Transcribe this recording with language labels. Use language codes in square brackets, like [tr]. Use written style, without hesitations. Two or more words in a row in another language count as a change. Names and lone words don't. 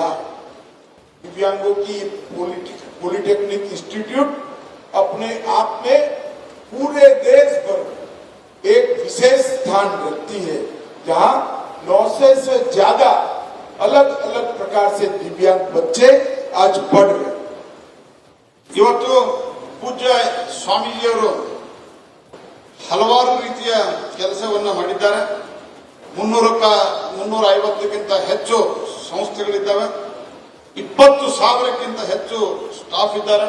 [hi] दिव्यांगों की [en] polytechnic institute [hi] अपने आप में पूरे देश भर एक विशेष स्थान रखती है, जहां 900 से ज्यादा अलग अलग प्रकार से दिव्यांग बच्चे आज पढ़ रहे. [kn] ಇವತ್ತು ಪೂಜ್ಯ ಸ್ವಾಮೀಜಿಯವರು ಹಲವಾರು ರೀತಿಯ ಕೆಲಸವನ್ನ ಮಾಡಿದ್ದಾರೆ. 350ಕ್ಕಿಂತ ಹೆಚ್ಚು ಸಂಸ್ಥೆಗಳಿದ್ದಾವೆ. 20,000ಕ್ಕಿಂತ ಹೆಚ್ಚು ಸ್ಟಾಫ್ ಇದ್ದಾರೆ.